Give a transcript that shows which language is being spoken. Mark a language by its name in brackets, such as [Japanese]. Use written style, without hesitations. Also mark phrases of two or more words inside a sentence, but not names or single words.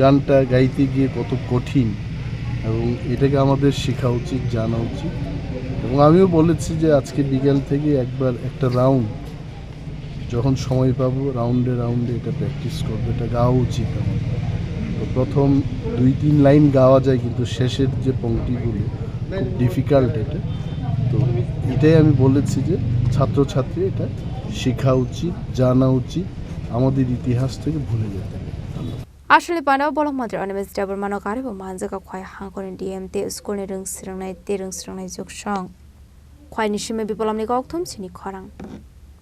[Bangla] গানটা গাইতে গিয়ে কত কঠিন এবং এটাকে আমাদের শেখা উচিত জানা উচিত এবং আমিও বলেছি যে আজকে বিকেল থেকে একবার একটা রাউন্ড যখন সময় পাবো রাউন্ডে এটা প্র্যাকটিস করবো এটা গাওয়া উচিত আমার তো প্রথম 2-3 লাইন গাওয়া যায় কিন্তু শেষের যে পংক্তিগুলো খুব ডিফিকাল্ট এটা তো এটাই আমি বলেছি যে ছাত্রছাত্রী এটা শেখা উচিত জানা উচিত আমাদের ইতিহাস থেকে ভুলে যেতে হবে [Kok Borok] Ashli Pandao Bolong Mantri Animesh Debbarmani Karibo Manjakha Khowai Hangkhorni DMT School ni Rungsrangnai Juksong Khowai ni Shime Bipolamni Gokthum Chini Khorang